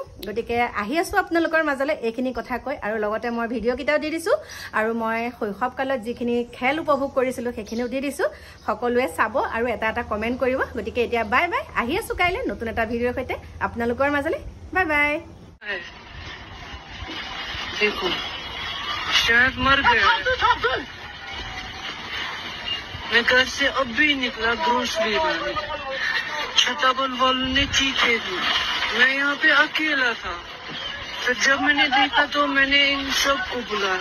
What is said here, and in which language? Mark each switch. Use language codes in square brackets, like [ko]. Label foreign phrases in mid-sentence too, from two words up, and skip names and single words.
[as] গতিকে আহি আছোঁ আপোনালোকৰ মাজলৈ এইখিনি কথা কৈ, আৰু লগতে মই ভিডিঅ'কেইটাও দি দিছোঁ, আৰু মই শৈশৱকালত যিখিনি খেল উপভোগ কৰিছিলোঁ সেইখিনিও দি দিছোঁ। সকলোৱে চাব আৰু এটা কমেণ্ট কৰিব। গতিকে এতিয়া [en] bye bye, [as] আহি আছোঁ কাইলৈ নতুন এটা ভিডিঅ'ৰ সৈতে আপোনালোকৰ মাজলৈ। [en] bye bye. [hi] देखो शायद मर गया। मैं घर से अभी निकला ग्रोसरी लाने, छताबल वालों ने चीखे दी। मैं यहाँ पे अकेला था, तो जब मैंने देखा तो मैंने इन सबको बुलाया।